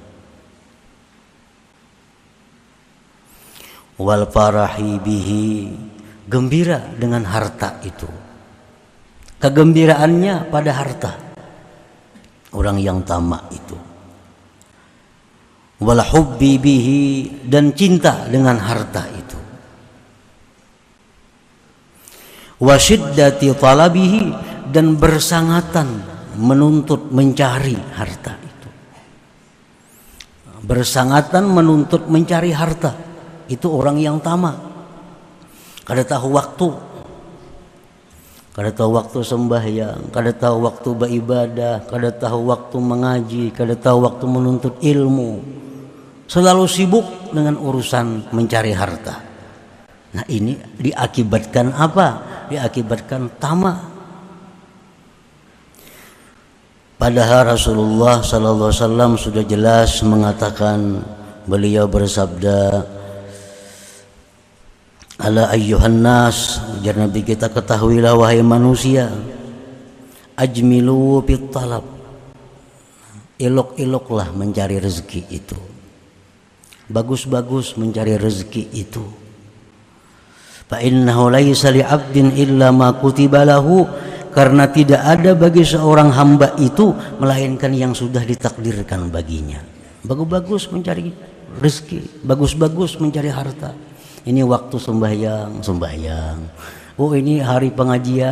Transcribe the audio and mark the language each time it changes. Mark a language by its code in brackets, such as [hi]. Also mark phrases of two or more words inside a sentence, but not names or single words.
[ar] والفرح به, [id] gembira dengan harta itu. Kegembiraannya pada harta. Orang yang tamak itu. [ar] والحب به, [id] dan cinta dengan harta itu. [ar] وشدة طلبه, [id] dan bersangatan menuntut mencari harta itu. Bersangatan menuntut mencari harta, itu orang yang tamak. [bjn] Kada tahu waktu, kada tahu waktu sembahyang, kada tahu waktu beribadah, kada tahu waktu mengaji, kada tahu waktu menuntut ilmu. [id] selalu sibuk dengan urusan mencari harta. Nah, ini diakibatkan apa? Diakibatkan tamak. Padahal Rasulullah [ar] صلى الله عليه وسلم [id] sudah jelas mengatakan, beliau bersabda, [ar] ألا أيها الناس, [id] jar Nabi kita, ketahuilah wahai manusia, [ar] أجملوا في الطلب, [id] elok-eloklah mencari rezeki itu, bagus-bagus mencari rezeki itu. [ar] فإنه ليس لعبد إلا ما كتب له, [id] karena tidak ada bagi seorang hamba itu melainkan yang sudah ditakdirkan baginya. Bagus-bagus mencari rezeki, bagus-bagus mencari harta. Ini waktu sembahyang. Oh, ini hari pengajian.